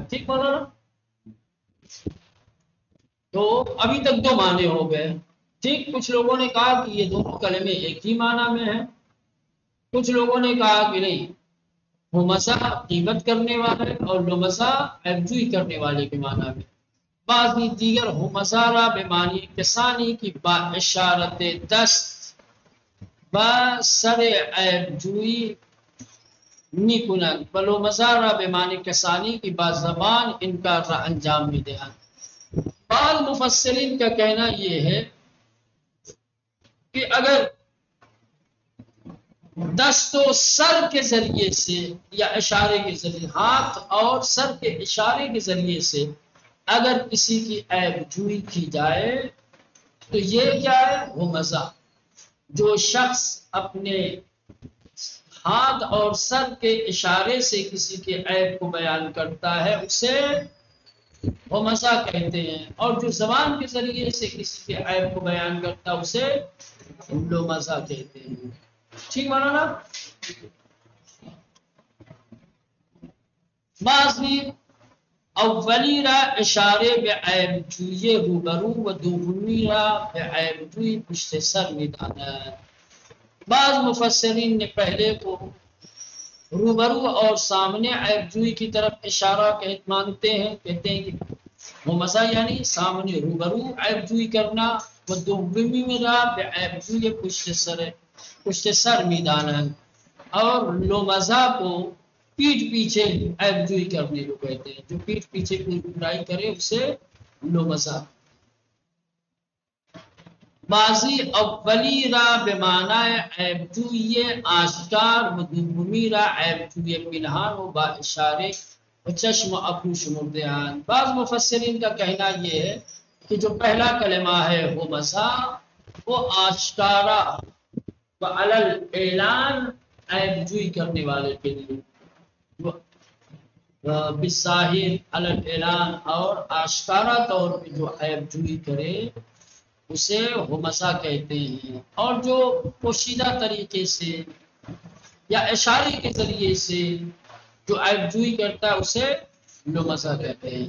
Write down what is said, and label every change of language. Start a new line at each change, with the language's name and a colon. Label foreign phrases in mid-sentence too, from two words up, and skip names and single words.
Urdu: ٹھیک بولا نا؟ تو ابھی تک دو معنی ہو گئے. ٹھیک، کچھ لوگوں نے کہا کہ یہ دونوں کلمے ایک ہی معنی میں ہیں، کچھ لوگوں نے کہا کہ نہیں، ہمزہ غیبت کرنے والے اور لمزہ عیب جوئی کرنے والے کے معنی میں.
Persian: بعضی دیگر ہمزہ را بمعنی کسانی کی با اشارت دست با سر عیب جوئی می کنند و لمزہ را بمعنی کسانی کی با زبان انکار را انجام می دهند.
Urdu: بعض مفسرین کا کہنا یہ ہے کہ اگر دست و سر کے ذریعے سے یا اشارے کے ذریعے، ہاتھ اور سر کے اشارے کے ذریعے سے اگر کسی کی عیب جوئی کی جائے تو یہ کیا ہے؟ وہ مزہ. جو شخص اپنے ہاتھ اور سر کے اشارے سے کسی کے عیب کو بیان کرتا ہے اسے وہ مزہ کہتے ہیں، اور جو زبان کے ذریعے سے کسی کے عیب کو بیان کرتا ہے اسے لو مزہ کہتے ہیں. ٹھیک مانا نا؟
Persian: بعضی اولی را اشاره به عیبجویی روبرو و دومی را به عیبجویی پشت سر می‌دانند.
Urdu: بعض مفسرین نے پہلے کو روبرو اور سامنے عیبجویی کی طرف اشارہ مانتے ہیں، کہتے ہیں کہ وہ مزہ یعنی سامنے روبرو عیبجویی کرنا، وہ دومی میں
Persian: را به عیبجویی پشت سر می‌دانند،
Urdu: اور لو مزہ کو پیٹھ پیچھے عیبجویی کرنے کو کہتے ہیں. جو پیٹھ پیچھے کوئی برائی کرے اسے لو مزہ.
Persian: بعضی اولی را به معنای عیبجویی آشکار و دومی را عیبجویی پنهان و با اشاره و چشم و ابرو شمرده اند.
Urdu: بعض مفسرین کا کہنا یہ ہے کہ جو پہلا کلمہ ہے وہ مزہ، وہ آشکارا و علل اعلان عیبجویی کرنے والے کے لیے، بظاہر علل اعلان اور آشکارا طور پہ جو عیبجویی کرے اسے ہمزہ کہتے ہیں، اور جو پوشیدہ طریقے سے یا اشارے کے ذریعے سے جو عیبجویی کرتا ہے اسے لمزہ کہتے ہیں.